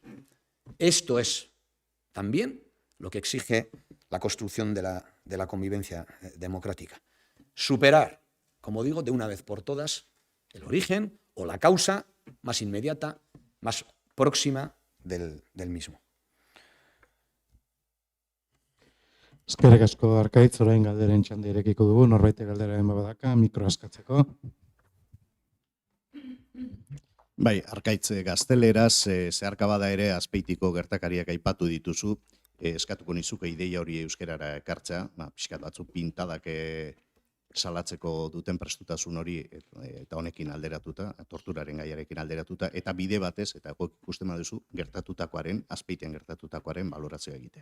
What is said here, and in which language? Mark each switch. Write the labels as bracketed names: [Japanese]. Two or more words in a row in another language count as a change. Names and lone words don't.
[Spanish] Esto es también lo que exige la construcción de la convivencia democrática. Superar, como digo, de una vez por todas el origen o la causa más inmediata, más próxima del mismo. [Basque] Eskerrik asko, Arkaitz, orain galderen txanda irekiko dugu, norbait galderaren badaka, mikro askatzeko. Bai, Arkaitz, gazteleraz, zeharka bada ere Azpeitiko gertakariak aipatu dituzu, eskatuko nizuke ideia hori euskerara ekartzea, pixkat batzuk pintadak salatzeko duten prestutasun hori eta honekin alderatuta, torturaren gaiarekin alderatuta, eta bide batez, eta ikusten baduzu, gertatutakoaren, Azpeiten gertatutakoaren balorazioa egitea.